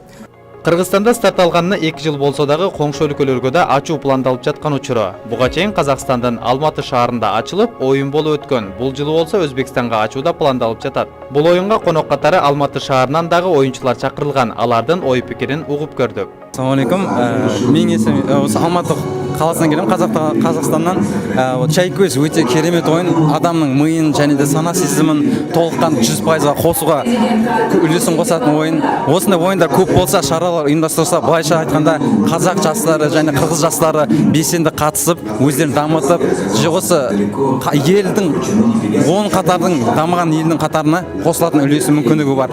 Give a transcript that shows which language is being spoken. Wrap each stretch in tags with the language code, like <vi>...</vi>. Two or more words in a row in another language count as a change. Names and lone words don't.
<ky>Кыргызстанда старт алганына 2 жыл болсо дагы коңшу өлкөлөргө да ачуу пландалып жаткан учуру. Буга чейин Казакстандын Алматы шаарында ачылып, оюн болуп өткөн. Бул жылы болсо Өзбекстанга ачууда пландалып жатат. Бул оюнга конок катары Алматы шаарынан дагы оюнчулар чакырылган. Алардын ой пикирин угуп көрдүк.</ky> <ar>السلام عليكم.</ar> <kk>Менин есімім Алматы қаласынан келем, Қазақстаннан. Чай-квиз өте керемет ойын, адамның миын және де сана сезімін толыққан 100%-ға қосуға үлесін қосатын ойын. Осындай ойындар көп болса, шаралар ұйымдастырса, былайша айтқанда қазақ жастары және қырғыз жастары белсенді қатысып, өздерін дамытып, осы елдің 10 қатардың дамыған елдің қатарына қосылатын үлесі мүмкіндігі бар.</kk>